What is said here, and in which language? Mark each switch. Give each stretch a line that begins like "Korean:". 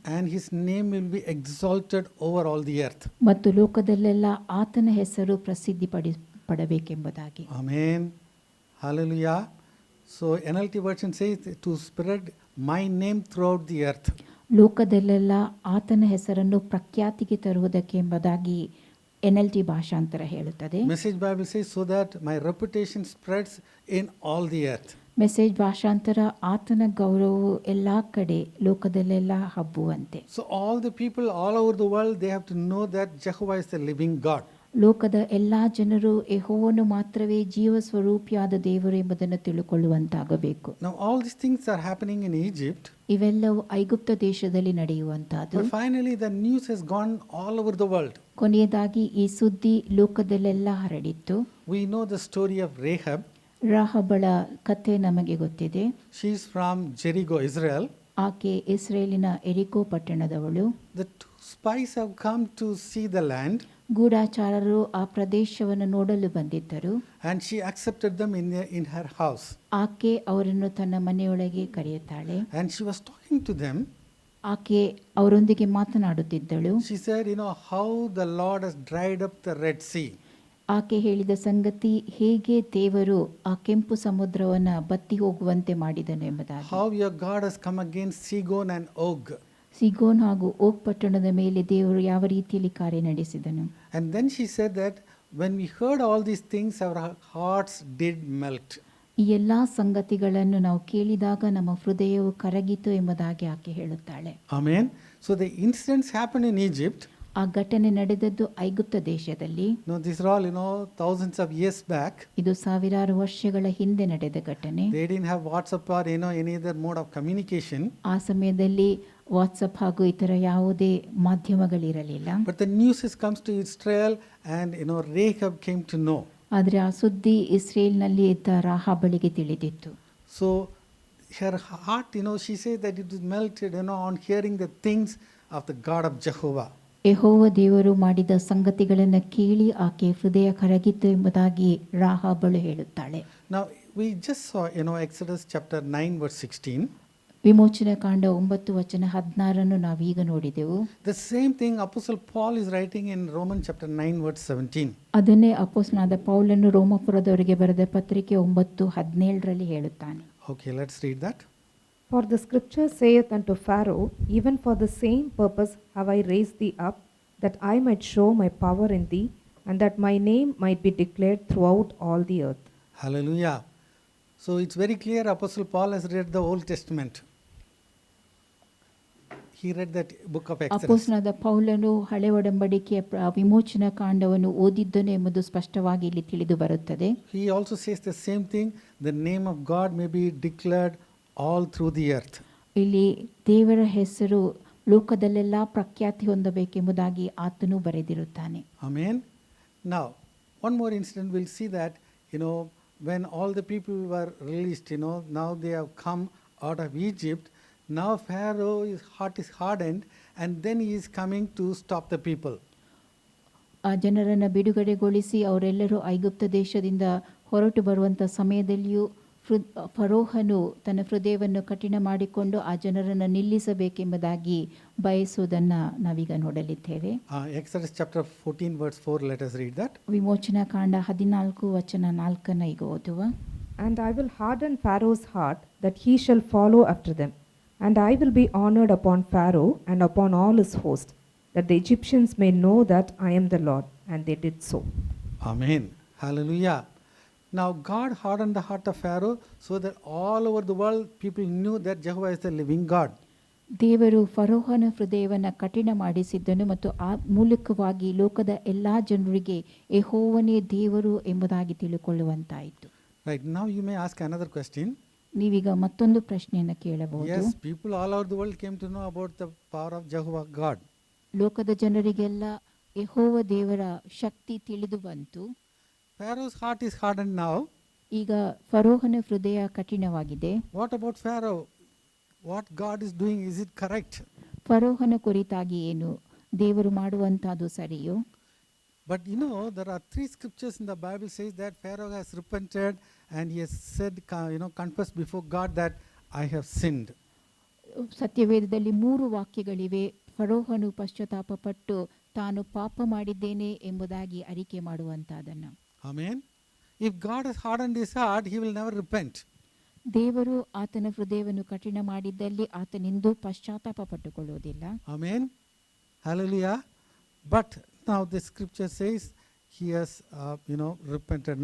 English: And his name will be exalted over all the earth.
Kannada: ಮತ್ತು ಲೋಕದಲ್ಲೆಲ್ಲ ಆತನ ಹೆಸರು ಪ್ರಸಿದ್ಧಿ ಪಡಬೇಕೆಂಬುದಾಗಿ.
English: Amen. Hallelujah. So NLT version says to spread my name throughout the earth.
Kannada: ಲೋಕದಲ್ಲೆಲ್ಲ ಆತನ ಹೆಸರನ್ನು ಪ್ರಖ್ಯಾತಿಗೆ ತರುವುದಕ್ಕೆ ಎಂಬುದಾಗಿ NLT ಭಾಷಾಂತರ ಹೇಳುತ್ತದೆ.
English: Message Bible says so that my reputation spreads in all the earth.
Kannada: Message ಭಾಷಾಂತರ ಆತನ ಗೌರವವು ಎಲ್ಲಾ ಕಡೆ ಲೋಕದಲ್ಲೆಲ್ಲ ಹಬ್ಬುವಂತೆ.
English: So all the people all over the world, they have to know that Jehovah is the living God.
Kannada: ಲೋಕದ ಎಲ್ಲಾ ಜನರು ಯೆಹೋವನು ಮಾತ್ರವೇ ಜೀವ ಸ್ವರೂಪಿಯಾದ ದೇವರು ಎಂಬುದನ್ನು ತಿಳುಕೊಳ್ಳುವಂತಾಗಬೇಕು.
English: Now all these things are happening in Egypt.
Kannada: ಇವೆಲ್ಲವೂ ಐಗುಪ್ತ ದೇಶದಲ್ಲಿ ನಡೆಯುವಂತಹದ್ದು.
English: But finally the news has gone all over the world.
Kannada: ಕೊನೆಯದಾಗಿ ಈ ಸುದ್ದಿ ಲೋಕದಲ್ಲೆಲ್ಲ ಹರಡಿತ್ತು.
English: We know the story of Rahab.
Kannada: ರಾಹಬಳ ಕಥೆ ನಮಗೆ ಗೊತ್ತಿದೆ.
English: She is from Jericho, Israel.
Kannada: ಆಕೆ ಇಸ್ರೇಲಿನ ಎರಿಕೋ ಪಟ್ಟಣದವಳು.
English: The two spies have come to see the land.
Kannada: ಗೂಢಚಾರರು ಆ ಪ್ರದೇಶವನ್ನು ನೋಡಲು ಬಂದಿದ್ದರು.
English: And she accepted them in her house.
Kannada: ಆಕೆ ಅವರನ್ನು ತನ್ನ ಮನೆಯೊಳಗೆ ಕರೆಯುತ್ತಾಳೆ.
English: And she was talking to them.
Kannada: ಆಕೆ ಅವರೊಂದಿಗೆ ಮಾತನಾಡುತ್ತಿದ್ದಳು.
English: She said, how the Lord has dried up the Red Sea.
Kannada: ಆಕೆ ಹೇಳಿದ ಸಂಗತಿ ಹೇಗೆ ದೇವರು ಆ ಕೆಂಪು ಸಮುದ್ರವನ್ನು ಬತ್ತಿ ಹೋಗುವಂತೆ ಮಾಡಿದನು ಎಂಬುದಾಗಿ.
English: How your God has come against Sihon and Og.
Kannada: ಸಿಗೋನ್ ಹಾಗೂ ಓಗ್ ಪಟ್ಟಣದ ಮೇಲೆ ದೇವರು ಯಾವ ರೀತಿಯಲ್ಲಿ ಕಾರ್ಯ ನಡೆಸಿದನು.
English: And then she said that when we heard all these things, our hearts did melt.
Kannada: ಈ ಎಲ್ಲಾ ಸಂಗತಿಗಳನ್ನು ನಾವು ಕೇಳಿದಾಗ ನಮ್ಮ ಹೃದಯವು ಕರಗಿತು ಎಂಬುದಾಗಿ ಆಕೆ ಹೇಳುತ್ತಾಳೆ.
English: Amen. So the incidents happened in Egypt.
Kannada: ಆ ಘಟನೆ ನಡೆದದ್ದು ಐಗುಪ್ತ ದೇಶದಲ್ಲಿ.
English: No, these are all, thousands of years back.
Kannada: ಇದು ಸಾವಿರಾರು ವರ್ಷಗಳ ಹಿಂದೆ ನಡೆದ ಘಟನೆ.
English: They didn't have WhatsApp or, any other mode of communication.
Kannada: ಆ ಸಮಯದಲ್ಲಿ ವಾಟ್ಸಪ್ ಹಾಗೂ ಇತರ ಯಾವುದೇ ಮಾಧ್ಯಮಗಳಿರಲಿಲ್ಲ.
English: But the news comes to Israel and, Rahab came to know.
Kannada: ಆದರೆ ಆ ಸುದ್ದಿ ಇಸ್ರೇಲ್ನಲ್ಲಿ ಇದ್ದ ರಾಹಾಬಳಿಗೆ ತಿಳಿದಿತ್ತು.
English: So her heart, she says that it was melted, on hearing the things of the God of Jehovah.
Kannada: ಯೆಹೋವ ದೇವರು ಮಾಡಿದ ಸಂಗತಿಗಳನ್ನು ಕೇಳಿ ಆಕೆ ಹೃದಯ ಕರಗಿತು ಎಂಬುದಾಗಿ ರಾಹಾಬಳು ಹೇಳುತ್ತಾಳೆ.
English: Now we just saw, Exodus chapter 9 verse 16.
Kannada: ವಿಮೋಚನ ಕಾಂಡ 9 ವಚನ 16 ನಾವೀಗ ನೋಡಿದೆವು.
English: The same thing Apostle Paul is writing in Romans chapter 9 verse 17.
Kannada: ಅದನ್ನೇ ಅಪೊಸ್ತಲನಾದ ಪೌಲನು ರೋಮಾಪುರದವರಿಗೆ ಬರೆದ ಪತ್ರಿಕೆ 9:17 ಹೇಳುತ್ತಾನೆ.
English: Okay, let's read that. For the scripture saith unto Pharaoh, even for the same purpose have I raised thee up, that I might show my power in thee, and that my name might be declared throughout all the earth. Hallelujah. So it's very clear Apostle Paul has read the Old Testament. He read that book of Exodus.
Kannada: ಅಪೊಸ್ತಲನಾದ ಪೌಲನು ಹಳೆ ಒಡಂಬಡಿಕೆಯ ವಿಮೋಚನ ಕಾಂಡವನ್ನು ಓದಿದ್ದನು ಎಂಬುದು ಸ್ಪಷ್ಟವಾಗಿ ಇಲ್ಲಿ ತಿಳಿದು ಬರುತ್ತದೆ.
English: He also says the same thing, the name of God may be declared all through the earth.
Kannada: ಇಲ್ಲಿ ದೇವರ ಹೆಸರು ಲೋಕದಲ್ಲೆಲ್ಲ ಪ್ರಖ್ಯಾತಿ ಹೊಂದಬೇಕೆಂಬುದಾಗಿ ಆತನು ಬರೆದಿರುತ್ತಾನೆ.
English: Amen. Now, one more incident, we'll see that, when all the people were released, now they have come out of Egypt. Now Pharaoh's heart is hardened, and then he is coming to stop the people.
Kannada: ಆ ಜನರನ್ನು ಬಿಡುಗಡೆಗೊಳಿಸಿ ಅವರೆಲ್ಲರೂ ಐಗುಪ್ತ ದೇಶದಿಂದ ಹೊರಟು ಬರುವಂಥ ಸಮಯದಲ್ಲಿಯೂ ಫರೋಹನು ತನ್ನ ಹೃದಯವನ್ನು ಕಠಿಣ ಮಾಡಿಕೊಂಡು ಆ ಜನರನ್ನು ನಿಲ್ಲಿಸಬೇಕೆಂಬುದಾಗಿ ಬಯಸುವುದನ್ನು ನಾವೀಗ ನೋಡಲಿದ್ದೇವೆ.
English: Exodus chapter 14 verse 4, let us read that.
Kannada: ವಿಮೋಚನಾ ಕಾಂಡ 14 ವಚನ 4 ಈಗ ಓದುವ.
English: And I will harden Pharaoh's heart, that he shall follow after them. And I will be honored upon Pharaoh and upon all his host, that the Egyptians may know that I am the Lord. And they did so. Amen. Hallelujah. Now God hardened the heart of Pharaoh so that all over the world people knew that Jehovah is the living God.
Kannada: ದೇವರು ಫರೋಹನ ಹೃದಯವನ್ನು ಕಠಿಣ ಮಾಡಿಸಿದ್ದನು ಮತ್ತು ಆ ಮೂಲಕವಾಗಿ ಲೋಕದ ಎಲ್ಲ ಜನರಿಗೆ ಯೆಹೋವನೇ ದೇವರು ಎಂಬುದಾಗಿ ತಿಳುಕೊಳ್ಳುವಂತಾಯಿತು.
English: Right, now you may ask another question.
Kannada: ನೀವೀಗ ಮತ್ತೊಂದು ಪ್ರಶ್ನೆಯನ್ನು ಕೇಳಬಹುದು.
English: Yes, people all over the world came to know about the power of Jehovah God.
Kannada: ಲೋಕದ ಜನರಿಗೆಲ್ಲ ಯೆಹೋವ ದೇವರ ಶಕ್ತಿ ತಿಳಿದು ಬಂತು.
English: Pharaoh's heart is hardened now.
Kannada: ಈಗ ಫರೋಹನ ಹೃದಯ ಕಠಿಣವಾಗಿದೆ.
English: What about Pharaoh? What God is doing, is it correct?
Kannada: ಫರೋಹನ ಕುರಿತಾಗಿ ಏನು ದೇವರು ಮಾಡುವಂತಹದ್ದು ಸರಿಯೋ?
English: But you know, there are 3 scriptures in the Bible says that Pharaoh has repented and he has said, confessed before God that I have sinned.
Kannada: ಸತ್ಯವೇದದಲ್ಲಿ 3 ವಾಕ್ಯಗಳಿವೆ. ಫರೋಹನು ಪಶ್ಚಾತ್ತಾಪ ಪಟ್ಟು ತಾನು ಪಾಪ ಮಾಡಿದ್ದೇನೆ ಎಂಬುದಾಗಿ ಅರಿಕೆ ಮಾಡುವಂತಹದನ್ನು.
English: Amen. If God has hardened his heart, he will never repent.
Kannada: ದೇವರು ಆತನ ಹೃದಯವನ್ನು ಕಠಿಣ ಮಾಡಿದ್ದಲ್ಲಿ ಆತನೆಂದೂ ಪಶ್ಚಾತ್ತಾಪ ಪಟ್ಟುಕೊಳ್ಳುವುದಿಲ್ಲ.
English: Amen. Hallelujah. But now the scripture says he has repented.